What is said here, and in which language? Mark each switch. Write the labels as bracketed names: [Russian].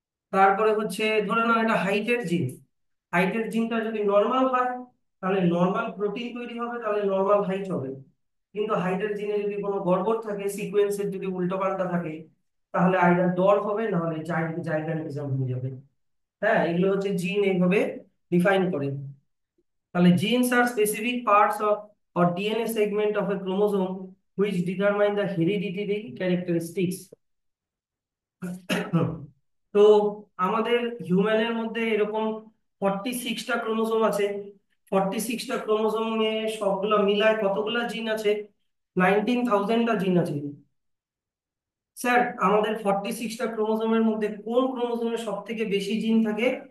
[Bangla] তারপরে হচ্ছে ধরে নাও এটা হাইটের জিন। হাইটের জিনটা যদি নর্মাল হয়, তাহলে নর্মাল প্রোটিন তৈরি হবে, তাহলে নর্মাল হাইট হবে। কিন্তু হাইটের জিনে যদি কোনো গড়বড় থাকে, সিকোয়েন্সের যদি উল্টোপাল্টা থাকে, তাহলে আইদার ডর্ফ হবে, না হলে জাইগানিজম হয়ে যাবে। হ্যাঁ, এগুলো হচ্ছে জিন এইভাবে ডিফাইন করে। তাহলে [English] Genes are specific parts of or DNA segment of a chromosome which determine the hereditary characteristics. [Bangla] তো আমাদের হিউম্যানের মধ্যে এরকম 46টা ক্রোমোজোম আছে। 46টা ক্রোমোজোম নিয়ে সবগুলা মিলায় কতগুলা জিন আছে? 19,000টা জিন আছে। স্যার, আমাদের 46টা ক্রোমোজোমের মধ্যে কোন ক্রোমোজোমে সব থেকে বেশি জিন থাকে?